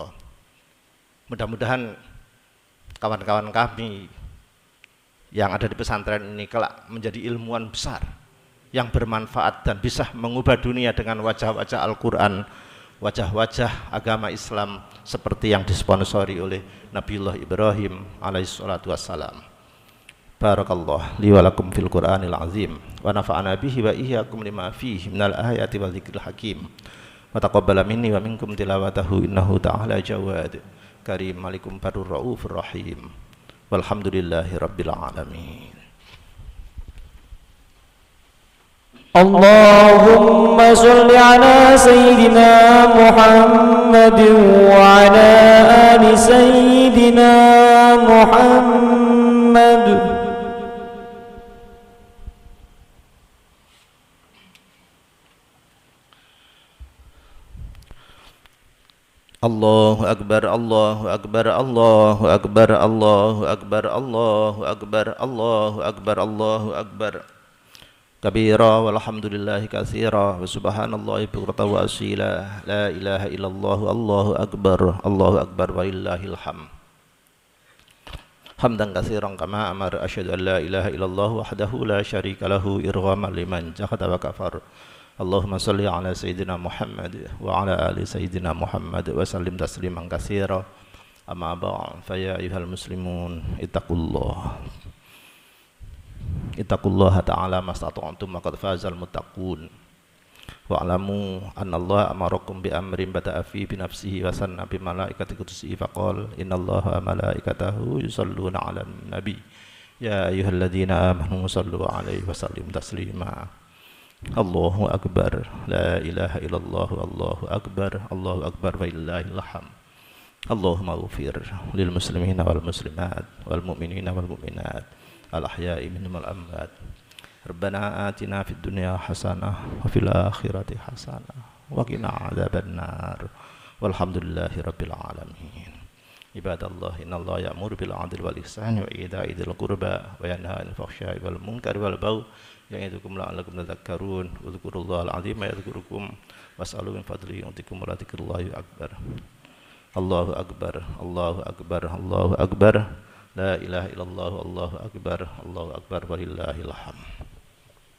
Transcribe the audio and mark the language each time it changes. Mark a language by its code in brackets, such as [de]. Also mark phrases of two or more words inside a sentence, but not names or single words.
[id] Mudah-mudahan kawan-kawan kami yang ada di pesantren ini kelak menjadi ilmuwan besar yang bermanfaat dan bisa mengubah dunia dengan wajah-wajah Al-Quran, wajah-wajah agama Islam seperti yang disponsori oleh Nabiullah Ibrahim [ar] عليه الصلاة والسلام. بارك الله لي ولكم في القرآن العظيم ونفعنا به وإياكم لما فيه من الآيات والذكر الحكيم وتقبل مني ومنكم تلاوته إنه تعالى جواد كريم ملك بر رؤوف رحيم والحمد لله رب العالمين. اللهم صل على سيدنا محمد وعلى آل سيدنا محمد. الله أكبر، الله أكبر، الله أكبر، الله أكبر، الله أكبر، الله أكبر، الله أكبر. كبيرا والحمد لله كثيرا وسبحان الله بكرة وأصيلا. لا إله إلا الله، الله أكبر ولله الحمد. حمدا كثيرا كما أمر، أشهد أن لا إله إلا الله وحده لا شريك له إرغاما لمن جحد وكفر. اللهم صل على سيدنا محمد وعلى آل سيدنا محمد وسلم تسليما كثيرا. أما بعد، فيا أيها المسلمون اتقوا الله تعالى ما استطعتم وقد فاز المتقون واعلموا أن الله أمركم بأمر بدأ فيه بنفسه وثنى بملائكة قدسه فقال إن الله وملائكته يصلون على النبي يا أيها الذين آمنوا صلوا عليه وسلموا تسليما. الله أكبر، لا إله إلا الله، الله أكبر ولله الحمد. اللهم اغفر للمسلمين والمسلمات والمؤمنين والمؤمنات الأحياء منهم والأموات. ربنا آتنا في الدنيا حسنة وفي الآخرة حسنة وقنا عذاب النار. والحمد لله رب العالمين. عباد الله، إن الله يأمر بالعدل والإحسان وإيتاء ذي القربى وينهى عن الفحشاء والمنكر والبغي يعظكم لعلكم تذكرون. اذكروا الله العظيم يذكركم واسألوا من فضله يعطكم ولذكر الله أكبر. الله أكبر، الله أكبر، الله أكبر. لا إله إلا الله، الله أكبر ولله الحمد.